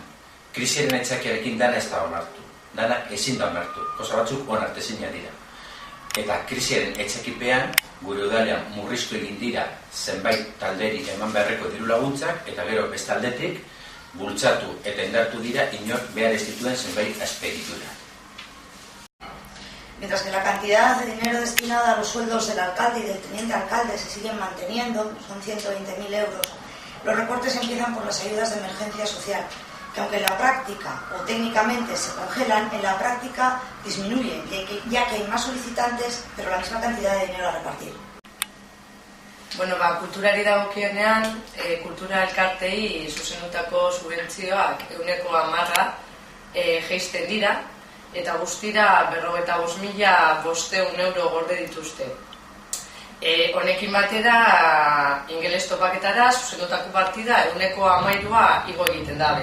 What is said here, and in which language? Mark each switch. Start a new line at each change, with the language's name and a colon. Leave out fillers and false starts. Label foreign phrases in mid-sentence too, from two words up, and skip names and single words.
Basque: Krisiaren aitzakiarekin dana ez da onartu, dana ezin da onartu, kosa batzuk onartezina dira. Eta krisiaren aitzakipean, gure udalean murriztu egin dira zenbait talderi eman beharreko diru laguntzak, eta gero bestaldetik bultzatu eta indartu dira inork behar ez dituen zenbait azpegitura.
Spanish: Mientras que la cantidad de dinero destinada a los sueldos del alcalde y del teniente alcalde se siguen manteniendo, son 120.000 euros, los recortes empiezan por las ayudas de emergencia social, que aunque en la práctica o técnicamente se congelan, en la práctica disminuyen, ya que hay más solicitantes, pero la misma cantidad de dinero a repartir.
Basque: Bueno, kulturari dagokienean, kultura elkartei zuzendutako subentzioak 10% jaisten dira, eta guztira 55.500 euro gorde dituzte. Honekin batera, ingeles topaketara zuzendutako partida 13% igo egiten dabe.